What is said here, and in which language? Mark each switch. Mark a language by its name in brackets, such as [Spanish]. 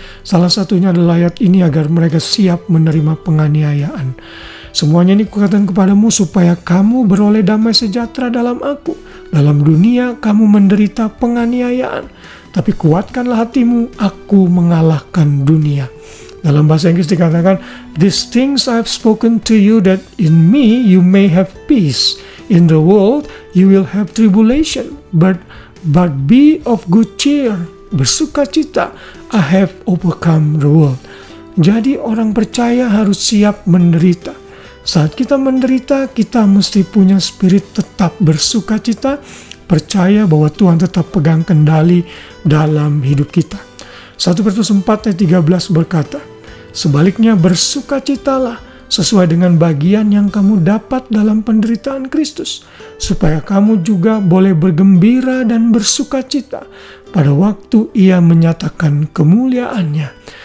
[Indonesian] Salah satunya adalah ayat ini agar mereka siap menerima penganiayaan. "Semuanya ini kukatakan kepadamu supaya kamu beroleh damai sejahtera dalam aku. Dalam dunia kamu menderita penganiayaan, tapi kuatkanlah hatimu, aku mengalahkan dunia." Dalam bahasa Inggris dikatakan, [English] "These things I have spoken to you, that in me you may have peace. In the world you will have tribulation, but be of good cheer." [Indonesian] Bersukacita, [English] I have overcome the world. [Indonesian] Jadi orang percaya harus siap menderita. Saat kita menderita, kita mesti punya spirit tetap bersukacita, percaya bahwa Tuhan tetap pegang kendali dalam hidup kita. 1 Petrus 4 ayat 13 berkata, "Sebaliknya bersukacitalah sesuai dengan bagian yang kamu dapat dalam penderitaan Kristus, supaya kamu juga boleh bergembira dan bersukacita pada waktu Ia menyatakan kemuliaannya."